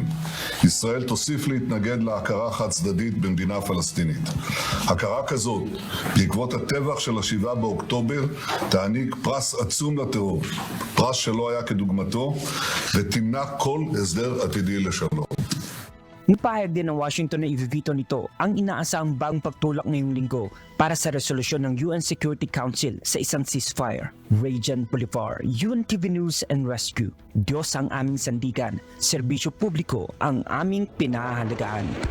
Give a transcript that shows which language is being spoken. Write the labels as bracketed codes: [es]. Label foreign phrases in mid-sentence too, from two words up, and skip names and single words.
[he] ישראל תוסיף להתנגד להכרה חד צדדית במדינה פלסטינית. הכרה כזאת, בעקבות הטבח של 7 באוקטובר, תעניק פרס עצום לטרור, פרס שלא היה כדוגמתו, ותמנע כל הסדר עתידי לשלום. [tl] Nagpahayag din ng Washington na i-veto nito ang inaasahang bagong pagtulak ngayong linggo para sa resolusyon ng UN Security Council sa isang ceasefire. Ray John Bolivar, UNTV News and Rescue. Diyos ang aming sandigan, serbisyo publiko ang aming pinahahalagaan.